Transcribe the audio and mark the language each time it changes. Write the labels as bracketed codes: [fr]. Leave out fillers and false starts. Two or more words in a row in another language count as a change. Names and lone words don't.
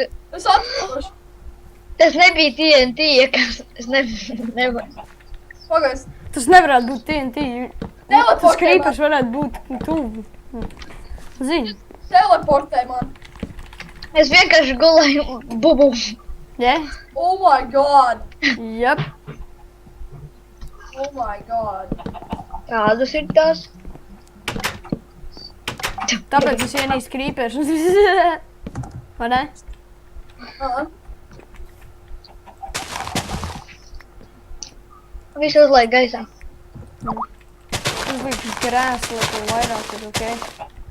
[lv] Es atlidošu. tas nebija TNT, kas es nevaru. Pagaid. Tas nevarētu būt TNT. Teleportē Tas creepers varētu būt tuvu. Zini. Teleportē man. Es vienkārši gulēju bubu. Je? [en] Oh my god. [lv] Jep. [en] Oh my god. [lv] Kādas ir tās? Tāpēc es ienīstu creepers. Vai ne? Visu uzlaik gaisā. Es likšu krēslu, lai to vairāk ir, ok?